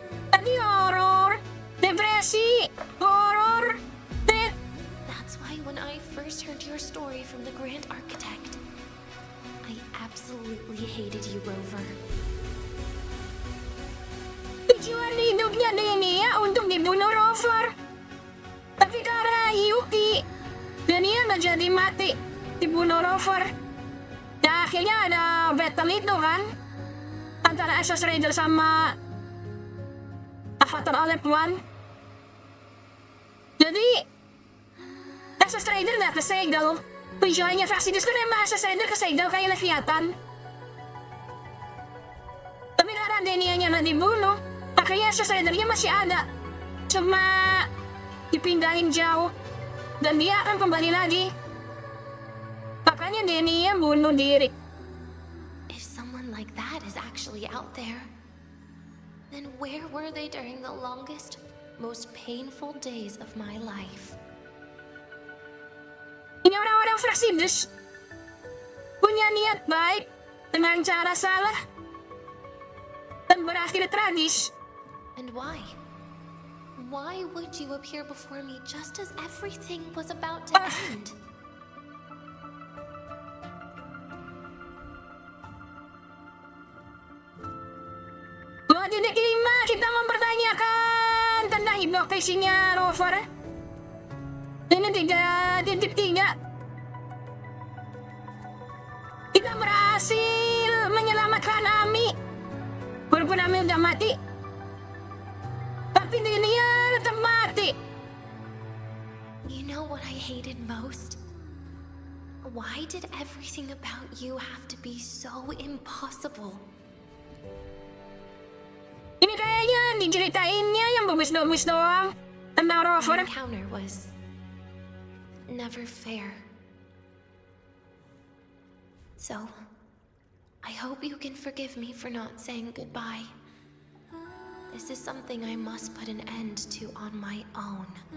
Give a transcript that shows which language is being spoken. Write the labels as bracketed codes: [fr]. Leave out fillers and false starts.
[id] Tadi horror, depresi, horror, death. [en] That's why when I first heard your story from the Grand Architect, I absolutely hated you, Rover. [id] Tujuan hidupnya Denia untuk dibunuh Rover. Tapi karena Yuki, Denia nggak jadi mati, dibunuh Rover. Ya akhirnya ada battle itu kan, antara Ashes Raider sama Avatar Aleph 1. Jadi Ashes Raider nggak kesegel. Tujuannya Fraxidus kan emang Ashes Raider kesegel kayak Leviathan. Tapi karena Denianya nggak dibunuh, akhirnya Ashes Raidernya masih ada. Cuma dipindahin jauh. Dan dia akan kembali lagi. Makanya Denia bunuh diri. [en] If someone like that is actually out there, then where were they during the longest, most painful days of my life? [id] Ini orang-orang Fraxidus punya niat baik dengan cara salah dan berakhir tragis. [en] And why? Why would you appear before me just as everything was about to end? [id] Buat titik kelima, kita mempertanyakan tentang hipnotisinya Rover. Ini 3.3. Kita berhasil menyelamatkan Ami. Walaupun Ami udah mati, tapi Denia tetap mati. [en] You know what I hated most? Why did everything about you have to be so impossible? [id] Ini kayaknya diceritainnya yang bagus-bagus doang tentang Rover. [en] The encounter was never fair. So, I hope you can forgive me for not saying goodbye. This is something I must put an end to on my own.